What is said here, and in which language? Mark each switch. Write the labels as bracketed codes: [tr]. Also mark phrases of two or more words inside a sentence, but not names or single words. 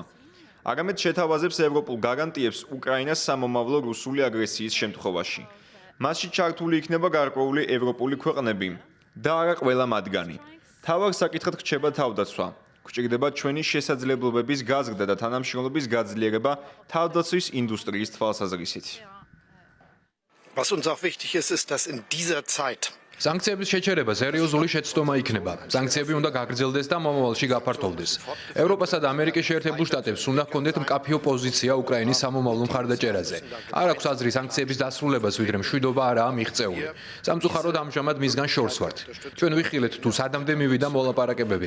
[ka] არამედ შეთავაზებს ევროპულ გარანტიებს უკრაინას სამომავლო რუსული აგრესიის შემთხვევაში. მასში ჩართული იქნება გარკვეული ევროპული ქვეყნები და არა ყველა მათგანი. თავარ საკითხად რჩება თავდაცვა. გვჭირდება ჩვენი შესაძლებლობების გაზრდა და თანამშრომლობის გაძლიერება თავდაცვის ინდუსტრიის თვალსაზრისით. [de] Was uns auch wichtig ist, ist, dass in dieser Zeit [ka] სანქციების შეჩერება სერიოზული შეცდომა იქნება. სანქციები უნდა გაგრძელდეს და მომავალში გაფართოვდეს. ევროპასა და ამერიკის შეერთებულ შტატებს უნდა ჰქონდეთ მკაფიო პოზიცია უკრაინის სამომავლო მხარდაჭერაზე. არ აქვს აზრი სანქციების დასრულებას, ვიდრე მშვიდობა არაა მიღწეული. სამწუხაროდ ამჟამად მისგან შორს ვართ. ჩვენ ვიხილეთ თუ სადამდე მივიდა მოლაპარაკებები.